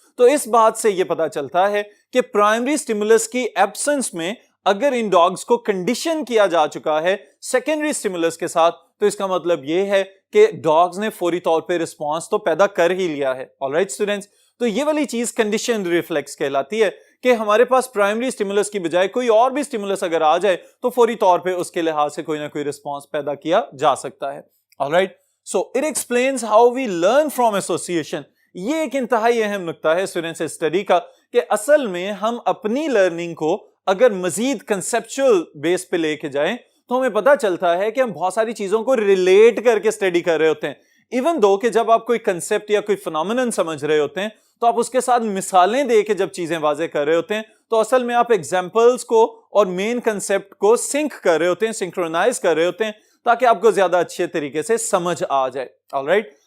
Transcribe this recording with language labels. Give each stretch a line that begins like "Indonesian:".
Urdu: تو اس بات سے یہ پتا چلتا ہے کہ پرائمری سٹیمولس کی ایبسنس میں اگر ان ڈاگز کو کنڈیشن کیا جا چکا ہے سیکنڈری سٹیمولس کے ساتھ, تو اس کا مطلب یہ ہے کہ ڈاگز نے فوری طور پہ رسپانس تو پیدا کر ہی لیا ہے, آلرائٹ اسٹوڈنٹس. تو یہ والی چیز کنڈیشنڈ ریفلیکس کہلاتی ہے کہ ہمارے پاس پرائمری سٹیمولس کی بجائے کوئی اور بھی سٹیمولس اگر آ جائے تو فوری طور پہ اس کے لحاظ سے کوئی نہ کوئی رسپانس پیدا کیا جا سکتا ہے, all right.
English: So it explains how we learn from association.
Urdu: یہ ایک انتہائی اہم نقطہ ہے اسٹوڈنٹس اسٹڈی کا کہ اصل میں ہم اپنی لرننگ کو اگر مزید کنسپچول بیس پہ لے کے جائیں تو ہمیں پتہ چلتا ہے کہ ہم بہت ساری چیزوں کو ریلیٹ کر کے اسٹڈی کر رہے ہوتے ہیں. ایون دو کہ جب آپ کوئی کنسپٹ یا کوئی فنامنن سمجھ رہے ہوتے ہیں تو آپ اس کے ساتھ مثالیں دے کے جب چیزیں واضح کر رہے ہوتے ہیں تو اصل میں آپ ایگزامپلس کو اور مین کنسپٹ کو سنک کر رہے ہوتے ہیں, سنکرونائز کر رہے ہوتے ہیں, تاکہ آپ کو زیادہ اچھے طریقے سے سمجھ آ جائے, آلرائٹ.